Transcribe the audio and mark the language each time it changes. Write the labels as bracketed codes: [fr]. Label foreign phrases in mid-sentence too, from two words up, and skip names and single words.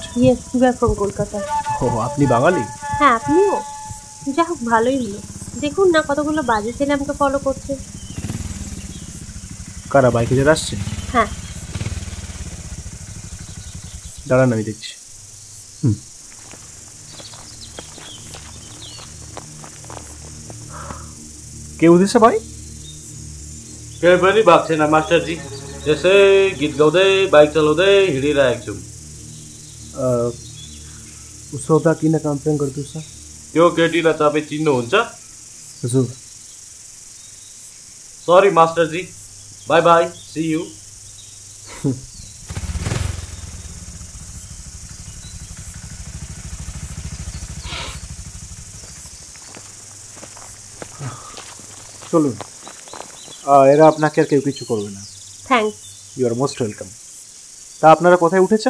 [en] Yes, we are from Kolkata. [bn] ও আপনি বাঙালি হ্যাঁ আপনিও যা হোক ভালোই হলো দেখুন না কতগুলো বাজে ছেলে আমাকে ফলো করছে কারা বাইকে যারা আসছে হ্যাঁ দাঁড়ান আমি দেখছি [ne] के हुँदैछ भाइ केही पनि भएको छैन मास्टरजी त्यसै गीत गाउँदै बाइक चलाउँदै हिँडिरहेको छु उसो हुँदा किन कम्प्लेन गर्दैछ त्यो केटीलाई तपाईँ चिन्नुहुन्छ हजुर [en] sorry masterji bye bye see you [bn] চলুন এরা আপনাকে আর কেউ কিছু করবে না থ্যাঙ্কস [en] you are most welcome [bn] তা আপনারা কোথায় উঠেছেন